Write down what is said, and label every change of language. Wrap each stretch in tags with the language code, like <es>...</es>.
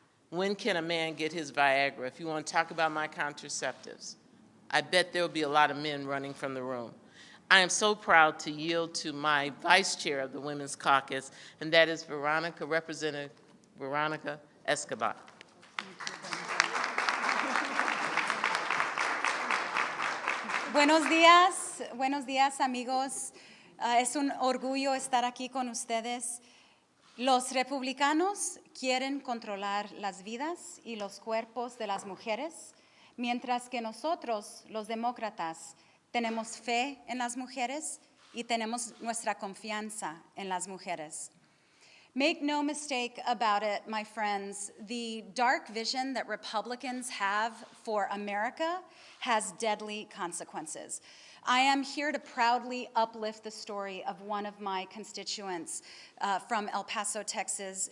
<en>When can a man get his Viagra? If you want to talk about my contraceptives, I bet there will be a lot of men running from the room. I am so proud to yield to my vice chair of the Women's Caucus, and that is Representative Veronica Escobar.</en> <es>Buenos días amigos. Es un orgullo estar aquí con ustedes. Los republicanos quieren controlar las vidas y los cuerpos de las mujeres, mientras que nosotros, los demócratas, tenemos fe en las mujeres y tenemos nuestra confianza en las mujeres.</es> <en>Make no mistake about it, my friends, the dark vision that Republicans have for America has deadly consequences. I am here to proudly uplift the story of one of my constituents from El Paso, Texas.</en>